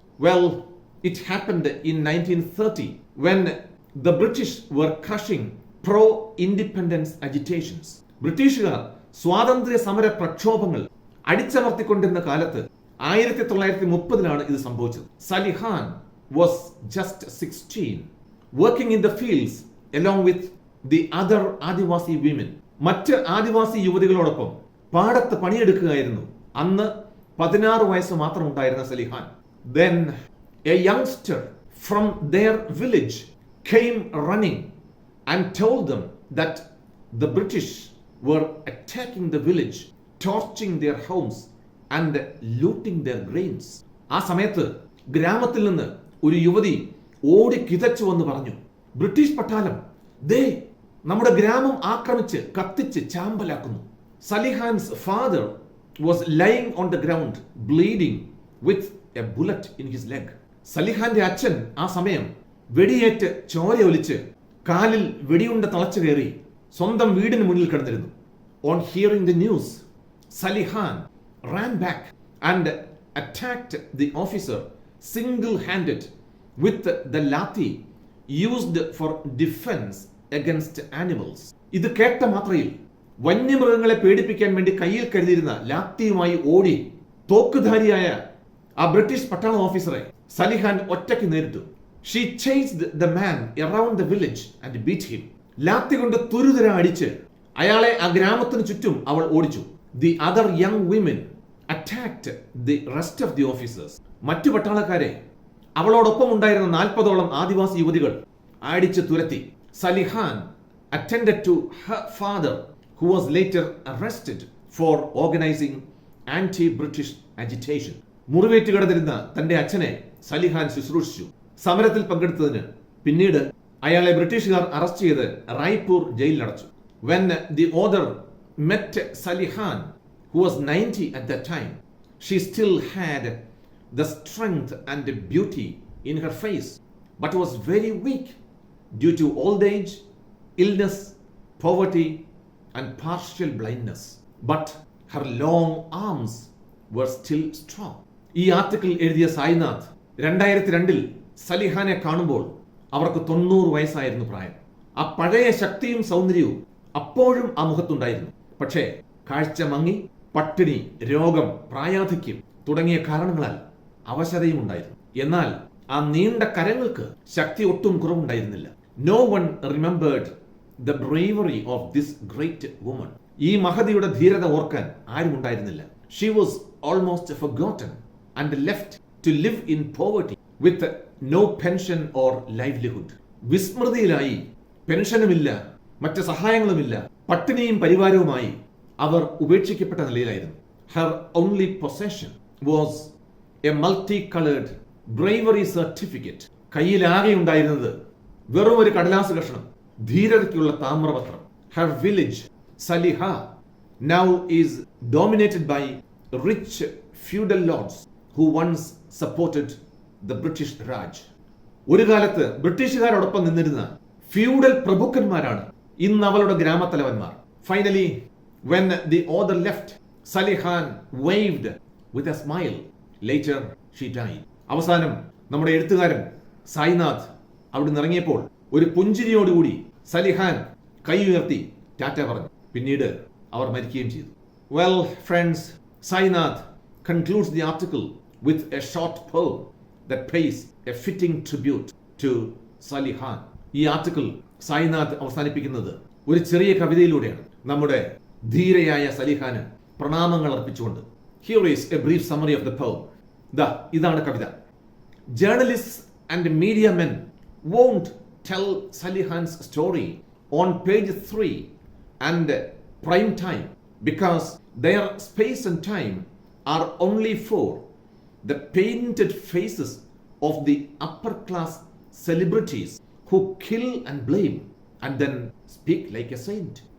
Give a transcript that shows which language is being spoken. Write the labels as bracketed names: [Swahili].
[English] Well, it happened in 1930 when the British were crushing pro-independence agitations. [Malayalam] ബ്രിട്ടീഷുകാർ സ്വാതന്ത്ര്യ സമര പ്രക്ഷോഭങ്ങൾ അടിച്ചമർത്തിക്കൊണ്ടിരുന്ന കാലത്ത് 1930 ഇത് സംഭവിച്ചത്. [English] Salihan was just 16, working in the fields along with the other Adivasi women. [Malayalam] മറ്റ് ആദിവാസി യുവതികളോടൊപ്പം പാടത്ത് പണിയെടുക്കുകയായിരുന്നു അന്ന് 16 വയസ്സ് മാത്രം ഉണ്ടായിരുന്ന സലിഹാൻ. [English] Then a youngster from their village came running and told them that the British were attacking the village, torching their homes and looting their grains. [Malayalam] ആ സമയത്ത് ഗ്രാമത്തിൽ നിന്ന് ഒരു യുവതി ഓടി കിതച്ചു വന്ന് പറഞ്ഞു, ബ്രിട്ടീഷ് പട്ടാളം നമ്മുടെ ഗ്രാമം ആക്രമിച്ച് കത്തിച്ച് ചാമ്പലാക്കുന്നു. [English] Salihan's father was lying on the ground bleeding with a bullet in his leg. [Malayalam] സലിഹാന്റെ അച്ഛൻ ആ സമയം വെടിയേറ്റ് ചോര ഒലിച്ച് കാലിൽ വെടിയുണ്ട തളച്ചു കയറി സ്വന്തം വീടിന് മുന്നിൽ കിടന്നിരുന്നു. [English] On hearing the news, Salihan ran back and attacked the officer single-handed with the lathi used for defense against animals. [Malayalam] ഇത് കേട്ട മാത്രയിൽ വന്യമൃഗങ്ങളെ പേടിപ്പിക്കാൻ വേണ്ടി കയ്യിൽ കരുതിയിരുന്ന ലാത്തിയുമായി ഓടി തോക്കുധാരിയായ ആ ബ്രിട്ടീഷ് പട്ടാള ഓഫീസറെ സലിഹാൻ ഒറ്റയ്ക്ക് നേരിട്ടു. [English] She chased the man around the village and beat him. [Malayalam] Lathi കൊണ്ട് തുരുതുര അടിച്ച് അയാളെ ആ ഗ്രാമത്തിന് ചുറ്റും അവൾ ഓടിച്ചു. [English] The other young women attacked the rest of the officers. [Malayalam] മറ്റു പട്ടാളക്കാരെ അവളോടൊപ്പം ഉണ്ടായിരുന്ന 40ഓളം ആദിവാസി യുവതികൾ അടിച്ചു തുരത്തി. [English] Salihan attended to her father, who was later arrested for organizing anti-British agitation. [Malayalam] മുറിവേറ്റ് കിടന്നിരുന്ന തന്റെ അച്ഛനെ സലിഹാൻ ശുശ്രൂഷിച്ചു. സമരത്തിൽ പങ്കെടുത്തതിന് പിന്നീട് അയാളെ ബ്രിട്ടീഷുകാർ അറസ്റ്റ് ചെയ്ത് റായ്പൂർ ജയിലിൽ അടച്ചു. [English] When the author met Salihan, who was 90 at that time, she still had the strength and the beauty in her face, but was very weak due to old age, illness, poverty, and partial blindness. But her long arms were still strong. [Malayalam] ഈ article എഴുതിയ സായിനാഥ് 2002 സലിഹാനെ കാണുമ്പോൾ അവർക്ക് 90 വയസ്സായിരുന്നു പ്രായം. ആ പഴയ ശക്തിയും സൗന്ദര്യവും അപ്പോഴും ആ മുഖത്തുണ്ടായിരുന്നു. പക്ഷേ കാഴ്ച മങ്ങി, പട്ടിണി, രോഗം, പ്രായാധിക്യം തുടങ്ങിയ കാരണങ്ങളാൽ അവശതയും ഉണ്ടായിരുന്നു. എന്നാൽ ആ നീണ്ട കരങ്ങൾക്ക് ശക്തി ഒട്ടും കുറവുണ്ടായിരുന്നില്ല. [English] No one remembered the bravery of this great woman. [Malayalam] ഈ മഹതിയുടെ ധീരത ഓർക്കാൻ ആരും ഉണ്ടായിരുന്നില്ല. [English] She was almost forgotten and left to live in poverty with no pension or livelihood. [Malayalam] വിസ്മൃതിയിലായി, പെൻഷനുമില്ല, മറ്റ് സഹായങ്ങളുമില്ല, പട്ടിണിയും പരിവാരവുമായി അവർ ഉപേക്ഷിക്കപ്പെട്ട നിലയിലായിരുന്നു. [English] Her only possession was a multicolored bravery certificate. [Malayalam] കയ്യിലാകെ ഉണ്ടായിരുന്നത് വെറും ഒരു കടലാസ് കഷണം, ധീരതയ്ക്കുള്ള താമ്രപത്രം. [English] Her village, Salihan, now is dominated by rich feudal lords who once supported the British Raj. [Malayalam] ഒരു കാലത്ത് ബ്രിട്ടീഷുകാരോടൊപ്പം നിന്നിരുന്ന ഫ്യൂഡൽ പ്രഭുക്കന്മാരാണ് ഇന്ന് അവളുടെ ഗ്രാമത്തലവന്മാർ. [English] Finally, when the author left, Salihan waved with a smile. Later, she died. [Malayalam] അവസാനം നമ്മുടെ എഴുത്തുകാരൻ സായിനാഥ് അവിടെ ഇറങ്ങിയപ്പോൾ ഒരു പുഞ്ചിരിയോടുകൂടി സലിഹാൻ കൈ ഉയർത്തി ടാറ്റ പറഞ്ഞു. പിന്നീട് അവർ മരിക്കുകയും ചെയ്തു. [English] Well, friends, Sainath concludes the article with a short poem that pays a fitting tribute to Salihan. [Malayalam] ഈ ആർട്ടിക്കിൾ സായിനാഥ് അവസാനിപ്പിക്കുന്നത് ഒരു ചെറിയ കവിതയിലൂടെയാണ്, നമ്മുടെ ധീരയായ സലിഹാന് പ്രണാമങ്ങൾ അർപ്പിച്ചുകൊണ്ട്. [English] Here is a brief summary of the poem. [Malayalam] ഇതാണ് കവിത. [English] Journalists and media men won't tell Salihan's story on page 3 and prime time because their space and time are only for the painted faces of the upper class celebrities who kill and blame and then speak like a saint.